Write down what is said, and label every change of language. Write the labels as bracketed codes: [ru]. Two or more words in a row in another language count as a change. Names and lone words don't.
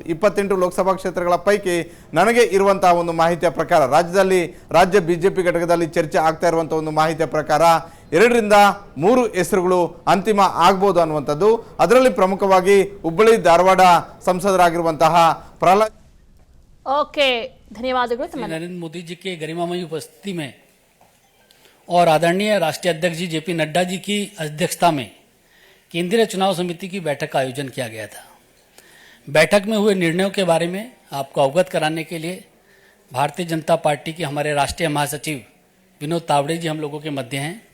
[kn] 28 ಲೋಕಸಭಾ ಕ್ಷೇತ್ರಗಳ ಪೈಕಿ ನನಗೆ ಇರುವಂತಹ ಒಂದು ಮಾಹಿತಿಯ ಪ್ರಕಾರ ರಾಜ್ಯ ಬಿಜೆಪಿ ಘಟಕದಲ್ಲಿ ಚರ್ಚೆ ಆಗ್ತಾ ಇರುವಂಥ ಒಂದು ಮಾಹಿತಿಯ ಪ್ರಕಾರ 2 ರಿಂದ 3 ಹೆಸರುಗಳು ಅಂತಿಮ ಆಗ್ಬೋದು ಅನ್ನುವಂಥದ್ದು. ಅದರಲ್ಲಿ ಪ್ರಮುಖವಾಗಿ ಹುಬ್ಬಳ್ಳಿ ಧಾರವಾಡ ಸಂಸದರಾಗಿರುವಂತಹ ಪ್ರಹ್ಲಾದ್. ಓಕೆ, ಧನ್ಯವಾದಗಳು. [hi] नरेंद्र मोदी जी के गरिमामयी उपस्थिति में और आदरणीय राष्ट्रीय अध्यक्ष जी JP नड्डा जी की अध्यक्षता में केंद्रीय चुनाव समिति की बैठक का आयोजन किया गया था। बैठक में हुए निर्णयों के बारे में आपको अवगत कराने के लिए भारतीय जनता पार्टी के हमारे राष्ट्रीय महासचिव विनोद तावड़े जी हम लोगों के मध्य हैं।